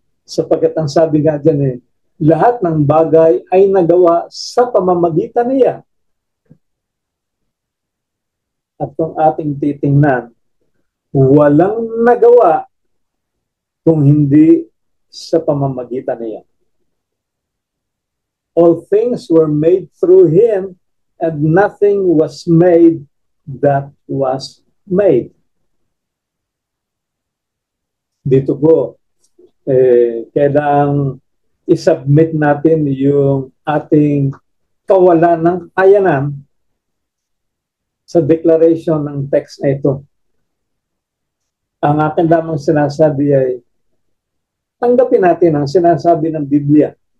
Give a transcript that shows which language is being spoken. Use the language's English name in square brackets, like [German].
[Filipino] Sapagkat ang sabi nga dyan lahat ng bagay ay nagawa sa pamamagitan niya. At kung ating titingnan, walang nagawa kung hindi sa pamamagitan niya. [English] All things were made through Him, and nothing was made that was made. [Filipino] Dito po, kailangang isubmit natin yung ating kawalan ng kakayanan sa declaration ng text na ito. Ang akin lamang sinasabi ay tanggapin natin ang sinasabi ng Biblia.